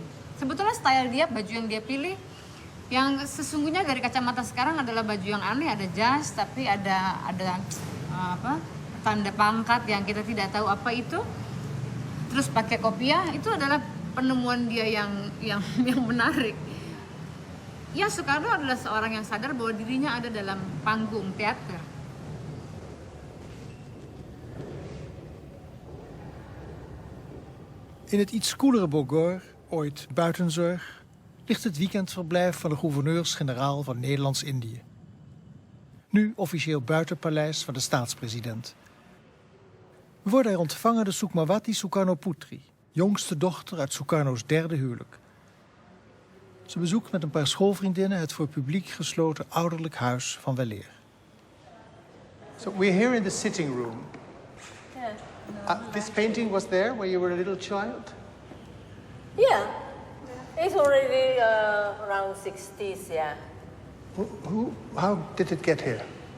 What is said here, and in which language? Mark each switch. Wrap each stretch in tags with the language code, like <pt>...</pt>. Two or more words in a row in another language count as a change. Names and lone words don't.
<id>Sebetulnya style dia, baju yang dia pilih, yang sesungguhnya dari kacamata sekarang adalah baju yang aneh, ada jas, tapi ada tanda pangkat yang kita tidak tahu apa itu. Terus pakai kopiah, itu adalah penemuan dia yang menarik. Ya, Soekarno adalah seorang yang sadar bahwa dirinya ada dalam panggung teater.</id> <nl>In het iets koelere Bogor, ooit buitenzorg, ligt het weekendverblijf van de gouverneurs-generaal van Nederlands-Indië. Nu officieel buitenpaleis van de staatspresident. We worden er ontvangen door Sukmawati Sukarnoputri, jongste dochter uit Sukarno's derde huwelijk. Ze bezoekt met een paar schoolvriendinnen het voor publiek gesloten ouderlijk huis van weleer.</nl> <en>So we're here in the sitting room. This painting was there when you were a little child? Yeah, it's already around 60s, yeah. How did it get here?</en>